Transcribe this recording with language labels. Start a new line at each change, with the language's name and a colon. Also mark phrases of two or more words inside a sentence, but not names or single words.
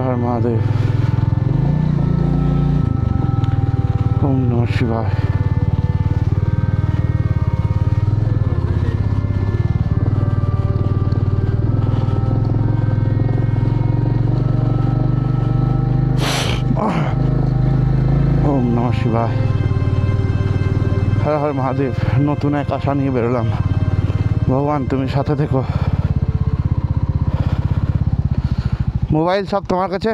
Bangla: মহাদেব।
Sanskrit: ওম নমঃ শিবায়। ওম নমঃ শিবায়।
Bangla: হর হর মহাদেব। নতুন এক আশা নিয়ে বেরোলাম। ভগবান তুমি সাথে থেকো। মোবাইল সব তোমার কাছে?